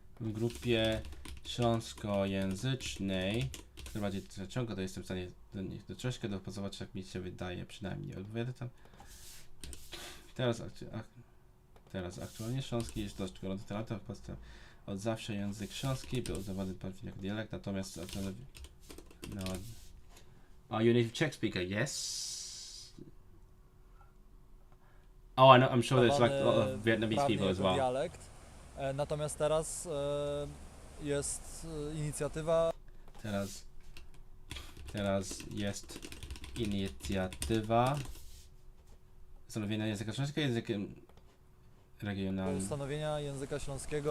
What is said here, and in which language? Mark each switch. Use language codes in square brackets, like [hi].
[pl] W grupie śląskojęzycznej, która bardziej zaciąga, to jestem w stanie do nich troszkę dopasować, jak mi się wydaje, przynajmniej. Odpowiada tam. Teraz aktualnie śląski jest dość gorący od zawsze język śląski był uznawany bardziej jako dialekt, natomiast no. [en] Are you a native Czech speaker? Yes. Oh, I know. I'm sure there's like a lot of Vietnamese people as well. [pl] Dialekt. Natomiast teraz jest inicjatywa. Teraz jest inicjatywa ustanowienia języka śląskiego językiem regionalnym. Ustanowienia języka śląskiego.